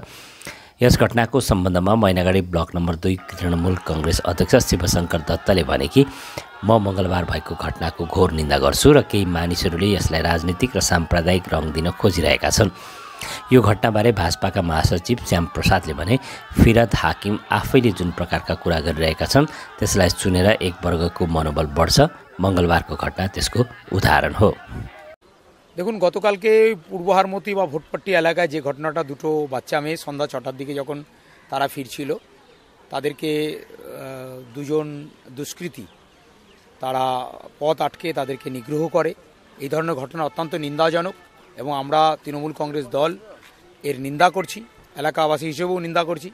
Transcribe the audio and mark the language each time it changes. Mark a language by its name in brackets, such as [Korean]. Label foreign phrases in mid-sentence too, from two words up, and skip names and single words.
[Nepali] यस घटनाको सम्बन्धमा मैनागढी ब्लक नम्बर 2 तृणमूल कांग्रेस अध्यक्ष शिवशंकर दत्तले भने कि म मंगलबार भएको घटनाको घोर निन्दा गर्छु र केही मानिसहरूले यसलाई राजनीतिक र साम्प्रदायिक रङ दिन खोजिरहेका छन्। यो घटनाबारे भाजपाका महासचिव श्याम प्रसादले भने फिराद हाकिम आफैले जुन प्रकारका कुरा गरिरहेका छन् त्यसलाई सुनेर एक वर्गको मनोबल बढ्छ। मंगलबारको घटना त्यसको उदाहरण हो। [Bangla] দেখুন গতকালকে পূর্ব হারমতি বা ভোটপট্টি এলাকায় যে ঘটনাটা, দুটো বাচ্চা মেয়ে সন্ধ্যা 6টার দিকে যখন তারা ফিরছিল, তাদেরকে দুজন দুষ্কৃতী তারা পথ আটকে তাদেরকে নিগ্রহ করে। এই ধরনের ঘটনা অত্যন্ত নিন্দাজনক এবং আমরা তৃণমূল কংগ্রেস দল এর নিন্দা করছি, এলাকাবাসী হিসেবেও নিন্দা করছি।